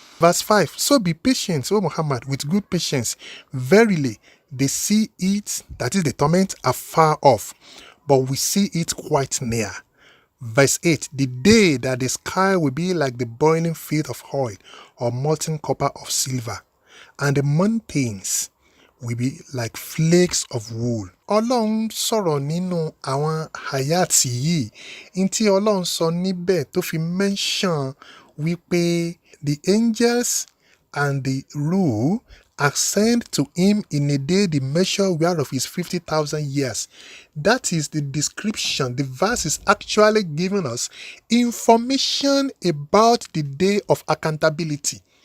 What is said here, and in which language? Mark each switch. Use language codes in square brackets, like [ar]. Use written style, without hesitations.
[en] Verse 5, so be patient, O Muhammad, with good patience. Verily, they see it, that is the torment, afar off, but we see it quite near. Verse 8, the day that the sky will be like the boiling fat of oil or molten copper of silver, and the mountains will be like flakes of wool. [yo] Ọlọ́run sọ̀rọ̀ nínú àwọn àyàtì yìí. Ní tí Ọlọ́run sọ níbẹ̀ tó fi mention wípé [en] the angels and the rule ascend to him in a day the measure whereof is 50,000 years. That is the description. The verse is actually giving us information about the day of accountability.